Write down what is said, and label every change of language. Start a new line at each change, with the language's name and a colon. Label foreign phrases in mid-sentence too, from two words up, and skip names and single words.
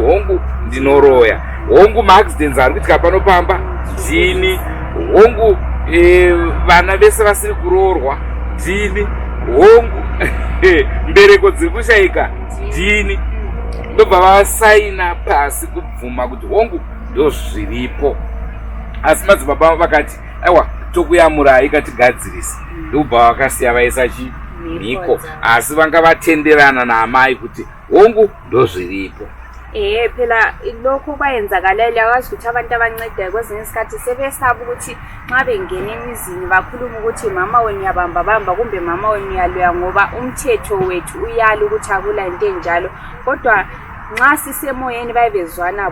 Shona: hongu ndinoroya hongu maaccidents ari kuitika pano pamba ndini hongu vana vese vasiri kuroorwa ndini hongu mbereko dziri kushayika ndini ndobva vasaina pasi kubvuma kuti hongu ndozviripo asi madzibaba vakati aiwa tokuyamurai ikatigadzirisa ndobva vakasiya vaisa chimhiko asi vanga vatenderana naamai kuti hongu ndozviripo
North Ndebele: phela lokhu kwayenzakalela akwazi ukuthi abantu abancedayo kwezinye isikhathi sebesaba ukuthi nxa bengena emizini bakhuluma ukuthi mama wenu yabamba kumbe mama wenu yaloya ngoba umthetho wethu uyala ukuthi akula into enjalo kodwa nxa sisemoyeni bayebezwana